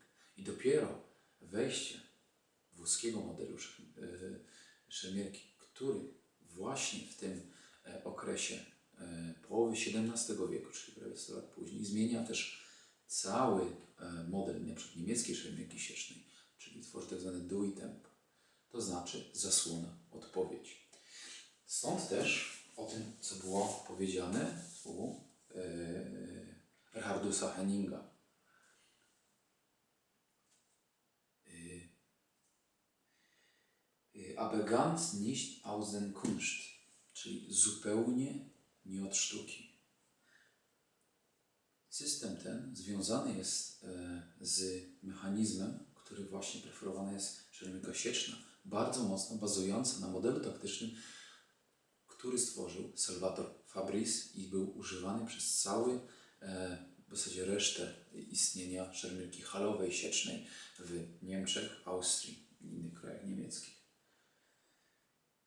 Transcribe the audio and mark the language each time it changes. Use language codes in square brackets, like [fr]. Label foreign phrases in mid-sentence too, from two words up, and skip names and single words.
[pl] I dopiero wejście włoskiego modelu szermierki, który właśnie w tym okresie połowy XVII wieku, czyli prawie 100 lat później, zmienia też cały model np. niemieckiej szermierki siecznej, czyli tworzy tak zwane [it] dui tempo, [pl] to znaczy zasłona, odpowiedź. Stąd też o tym, co było powiedziane u Erhardusa Henninga. [de] Aber ganz nicht aus den Kunst, [pl] czyli zupełnie nie od sztuki. System ten związany jest z mechanizmem, który właśnie preferowana jest szermierka sieczna, bardzo mocno bazująca na modelu taktycznym, który stworzył Salvator Fabris i był używany przez w zasadzie resztę istnienia szermierki halowej, siecznej w Niemczech, Austrii i innych krajach niemieckich.